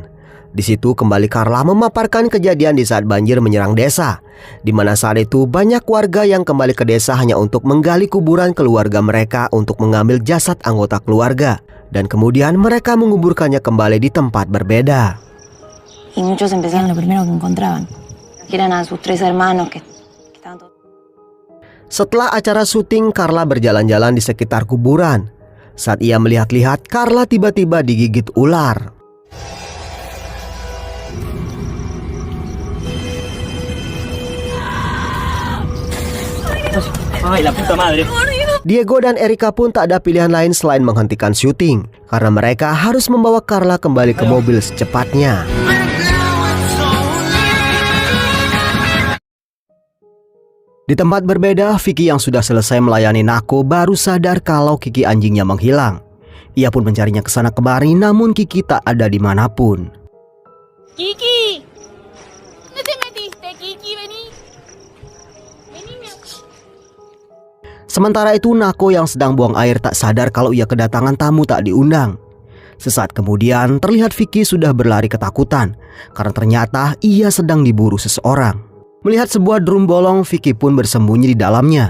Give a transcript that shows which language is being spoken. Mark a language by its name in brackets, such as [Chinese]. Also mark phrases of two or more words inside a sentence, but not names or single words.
[Indonesian] Di situ kembali Carla memaparkan kejadian di saat banjir menyerang desa, di mana saat itu banyak warga yang kembali ke desa hanya untuk menggali kuburan keluarga mereka untuk mengambil jasad anggota keluarga, dan kemudian mereka menguburkannya kembali di tempat berbeda. [Spanish] Y muchos empezaron lo primero que encontraban. Que eran a sus 3 hermanos que estaban todos... [Indonesian] Setelah acara syuting, Carla berjalan-jalan di sekitar kuburan. Saat ia melihat-lihat, Carla tiba-tiba digigit ular. [Spanish] Ay, la puta madre. [Indonesian] Diego dan Erika pun tak ada pilihan lain selain menghentikan syuting, karena mereka harus membawa Carla kembali ke mobil secepatnya. Di tempat berbeda, Vicky yang sudah selesai melayani Nako baru sadar kalau Kiki anjingnya menghilang. Ia pun mencarinya ke sana kemari, namun Kiki tak ada dimanapun. [Spanish] Kiki, ¿dónde te metiste, Kiki? Vení. Vení, mi amor. [Indonesian] Sementara itu, Nako yang sedang buang air tak sadar kalau ia kedatangan tamu tak diundang. Sesaat kemudian, terlihat Vicky sudah berlari ketakutan karena ternyata ia sedang diburu seseorang. Melihat sebuah drum bolong, Vicky pun bersembunyi di dalamnya.